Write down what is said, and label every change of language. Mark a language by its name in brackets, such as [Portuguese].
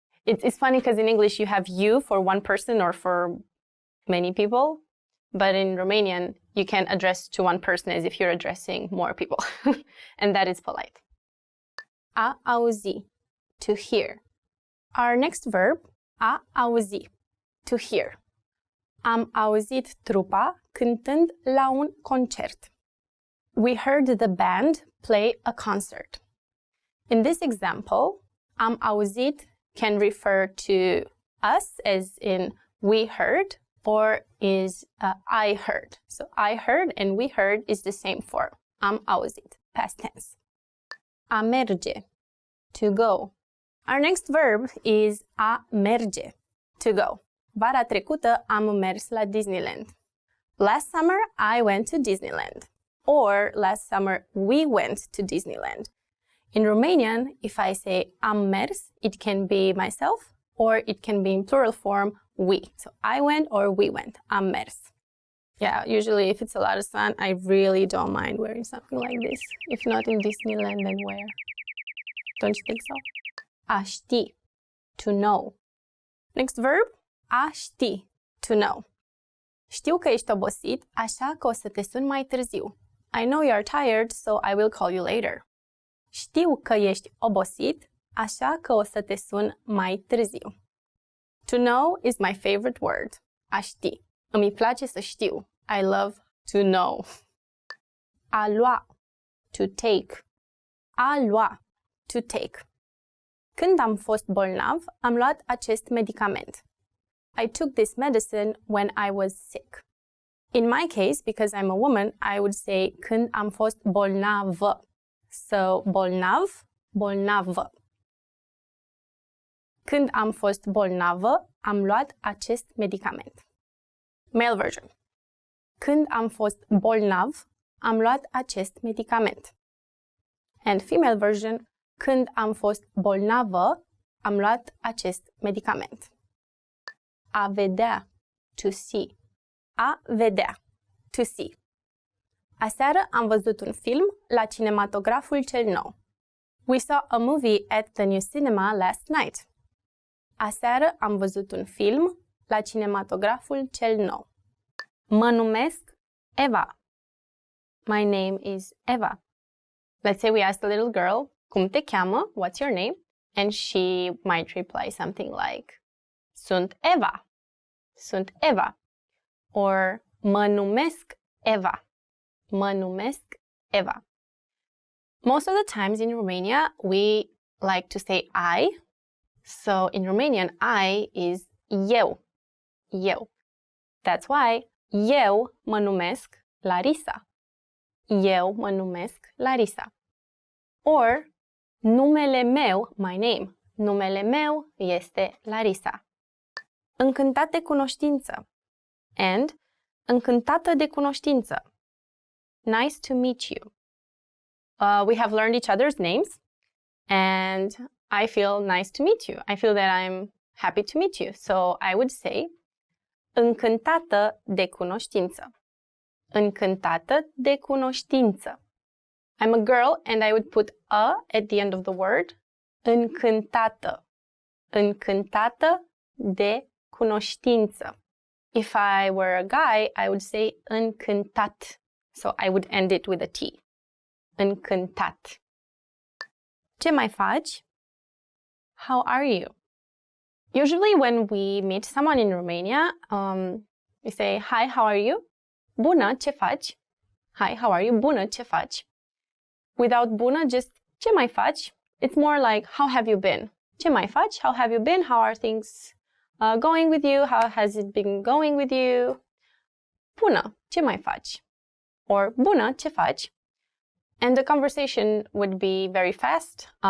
[English] It's funny because in English you have you for one person or for many people, but in Romanian you can address to one person as if you're addressing more people. And that is polite. A auzi, to hear. Our next verb, a auzi, to hear. [Romanian] Am auzit trupa cântând la un concert. [English] We heard the band play a concert. In this example, am auzit can refer to us, as in we heard, or is I heard. So I heard and we heard is the same form. Am auzit, past tense. A merge, to go. Our next verb is a merge, to go. [Romanian] Vara trecută am mers la Disneyland. [English] Last summer, I went to Disneyland. Or last summer, we went to Disneyland. In Romanian, if I say am mers, it can be myself, or it can be in plural form, we. So I went or we went, am mers. Yeah, usually if it's a lot of sun, I really don't mind wearing something like this. If not in Disneyland, then where? Don't you think so? A ști, to know. Next verb, a ști, to know. [Romanian] Știu că ești obosit, așa că o să te sun mai târziu. [English] I know you're tired, so I will call you later. [Romanian] Știu că ești obosit, așa că o să te sun mai târziu. [English] To know is my favorite word. [Romanian] A ști. Îmi place să știu. [English] I love to know. A lua, to take. A lua, to take. [Romanian] Când am fost bolnav, am luat acest medicament. [English] I took this medicine when I was sick. In my case, because I'm a woman, I would say [Romanian] când am fost bolnavă. So, bolnav, bolnavă. Când am fost bolnavă, am luat acest medicament. [English] Male version. [Romanian] Când am fost bolnav, am luat acest medicament. [English] And female version. [Romanian] Când am fost bolnavă, am luat acest medicament. [English] A vedea, to see. A vedea, to see. [Romanian] Aseară am văzut un film la cinematograful cel nou. [English] We saw a movie at the new cinema last night. [Romanian] Aseară am văzut un film la cinematograful cel nou. Mă numesc Eva. [English] My name is Eva. Let's say we asked a little girl, [Romanian] cum te cheamă? [English] What's your name? And she might reply something like, [Romanian] Sunt Eva. Sunt Eva. Or, mă numesc Eva. Mă numesc Eva. [English] Most of the times in Romania, we like to say I. So in Romanian, I is eu. Eu. That's why [Romanian] eu mă numesc Larisa. Eu mă numesc Larisa. Or, numele meu, [English] my name. [Romanian] Numele meu este Larisa. Încântat de cunoștință. And, încântată de cunoștință. [English] Nice to meet you. We have learned each other's names, and I feel nice to meet you. I feel that I'm happy to meet you. So I would say, [Romanian] încântată de cunoștință. Încântată de cunoștință. [English] I'm a girl, and I would put a at the end of the word. [Romanian] Încântată. Încântată de cunoștință. [English] If I were a guy, I would say încântat. So I would end it with a T. Încântat. [Romanian] Ce mai faci? [English] How are you? Usually when we meet someone in Romania, we say, hi, how are you? [Romanian] Bună, ce faci? [English] Hi, how are you? [Romanian] Bună, ce faci? Without bună, just ce mai faci? [English] It's more like, how have you been? [Romanian] Ce mai faci? [English] How have you been? How are things going with you? How has it been going with you? [Romanian] Bună, ce mai faci? Or bună, ce faci? [English] And the conversation would be very fast.